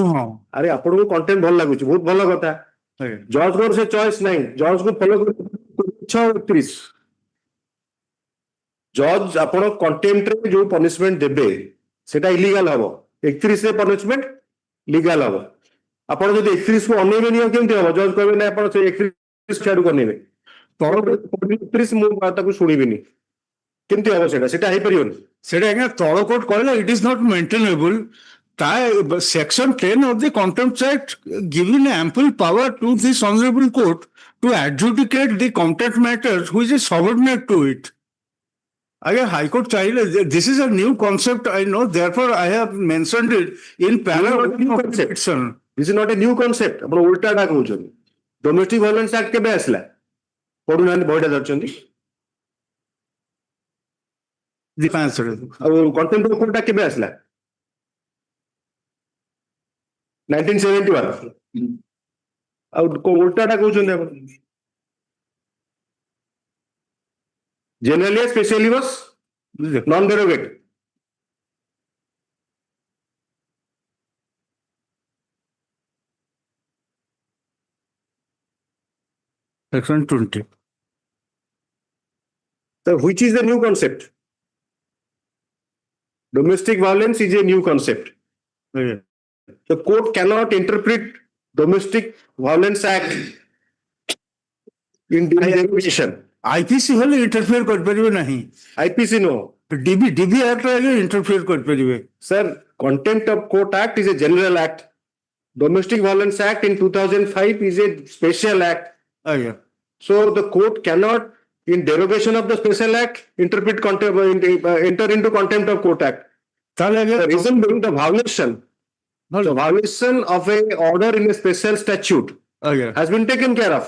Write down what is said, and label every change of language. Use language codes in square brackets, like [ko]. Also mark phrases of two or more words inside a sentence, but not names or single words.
[or] ଆରେ ଆପଣଙ୍କୁ କଣ୍ଟେମ୍ପ୍ଟ ଭଲ ଲାଗୁଛି, ବହୁତ ଭଲ କଥା। ଜଜଙ୍କର ସେ ଚଏସ୍ ନାହିଁ, ଜଜକୁ ଫଲୋ କରି 6/31 ଜଜ ଆପଣ କଣ୍ଟେମ୍ପ୍ଟରେ ଯୋଉ ପନିଶମେଣ୍ଟ ଦେବେ ସେଟା ଇଲିଗାଲ ହବ, 31 ରେ ପନିଶମେଣ୍ଟ ଲିଗାଲ ହବ। ଆପଣ ଯଦି 31 କୁ ଅନେଇବେନି ଆଉ କେମିତି ହବ? ଜଜ କହିବେ ନାଇଁ ଆପଣ ସେ 31 ଆଡକୁ ଅନେଇବେ, 31 ମୁଁ ତାକୁ ଶୁଣିବିନି, କେମିତି ହବ? ସେଟା ହେଇପାରିବନି। ସେଟା ଆଜ୍ଞା ତଳ କୋର୍ଟ କହିଲା [en] it is not maintainable. Section 10 of the Contempt Act giving ample power to this honorable court to adjudicate the contempt matters which is subordinate to it. Again, High Court चाहिले, this is a new concept I know, therefore I have mentioned it in parallel petition. This is not a new concept. [or] ଆପଣ ଉଲ୍ଟାଟା କହୁଛନ୍ତି। ଡୋମେଷ୍ଟିକ ଭାୟୋଲେନ୍ସ ଆକ୍ଟ କେବେ ଆସିଲା? ପଢୁନାହାନ୍ତି, ବହିଟା ଧରିଛନ୍ତି। ଆଉ କଣ୍ଟେମ୍ପ୍ଟ ଅଫ କୋର୍ଟଟା କେବେ ଆସିଲା? 1971। ଆଉ ଉଲ୍ଟାଟା କହୁଛନ୍ତି ଆପଣ। [en] Generally, specially was non-derogate. Section 20. So, which is the new concept? Domestic violence is a new concept. Yeah. The court cannot interpret Domestic Violence Act in derogation. [or] IPC ହେଲେ ଇଣ୍ଟରଫିୟର କରିପାରିବେ ନାହିଁ। [en] IPC no. [or] DB Act ରେ ଇଣ୍ଟରଫିୟର କରିପାରିବେ। [en] Sir, Contempt of Court Act is a general act. Domestic Violence Act in 2005 is a special act. Yeah. So the court cannot, in derogation of the special act, enter into Contempt of Court Act. The reason being the violation of a order in a special statute has been taken care of.